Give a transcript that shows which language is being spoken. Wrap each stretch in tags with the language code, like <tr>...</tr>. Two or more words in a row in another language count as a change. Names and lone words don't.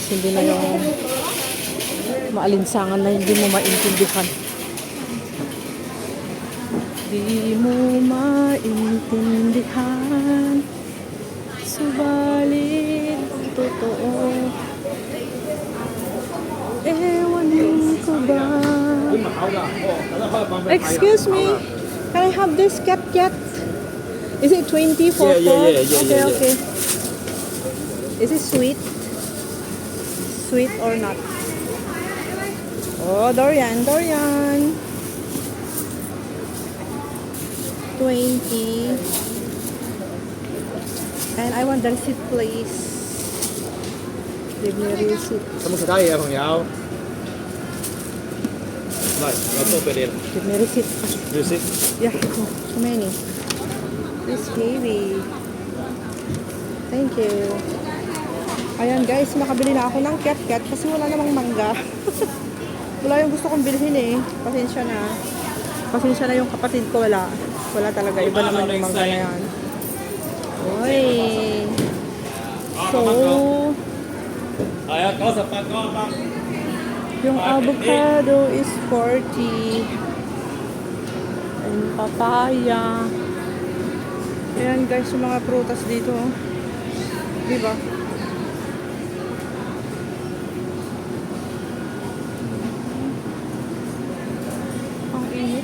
<tl>Hindi na yung maalinsangan na hindi mo maintindihan. Di mo maintindihan, subalit totoo. Ewan ko ba?</tl> <en>Excuse me, can I have this cat? Is it 20 for 4? Okay. Is it sweet? Sweet or not? Oh, durian, durian. 20. And I want the receipt, please. Give me a receipt.</en> <yue>什麼其他嘢啊，朋友？嚟，有多俾你啦。</yue> <en>Give me a receipt. You see？ Yeah, too many. This heavy. Thank you.</en> <tl>Ayan guys, makabili na ako ng cat-cat kasi wala namang mangga. Wala yung gusto kong bilhin eh. Pasensya na. Pasensya na yung kapatid ko, wala. Wala talaga. Iba naman yung mangga na yan. Uy. So,</tl> <yue>係啊，98個啊，</yue> <en>yung avocado is 40. And papaya.</en> <tl>Ayan guys, yung mga prutas dito. Oh. Diba? Ang init.</tl>